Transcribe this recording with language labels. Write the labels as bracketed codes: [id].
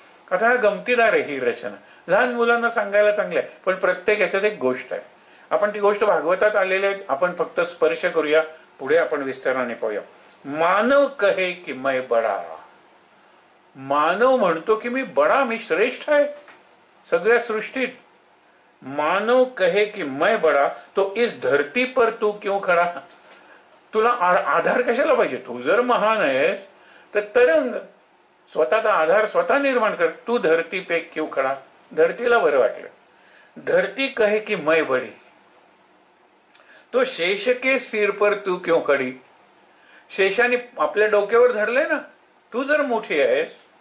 [mr] आता हा गमतीदार आहे ही रचना. लहान मुलांना सांगायला चांगलं आहे, पण प्रत्येक याच्यात एक गोष्ट आहे. आपण ती गोष्ट भागवतात आलेली आहे, आपण फक्त स्पर्श करूया, पुढे आपण विस्ताराने पाहूया. [hi] मानव कहे की मैं बडा. [mr] मानव म्हणतो की मी बडा, मी श्रेष्ठ आहे सगळ्या सृष्टीत. [hi] मानव कहे कि मैं बडा, तो इस धरती पर तू क्यों खडा. [mr] तुला आधार कशाला पाहिजे. तू जर महान आहेस तर तरंग, स्वतःचा आधार स्वतः निर्माण कर. [hi] तू धरती पे क्यों खडा. [mr] धरतीला बरं वाटलं. [hi] धरती कहे कि मैं बडी, तो शेष के सिर पर तू क्यों खडी. [mr] शेषाने आपल्या डोक्यावर धरले ना, तू जर मोठी आहेस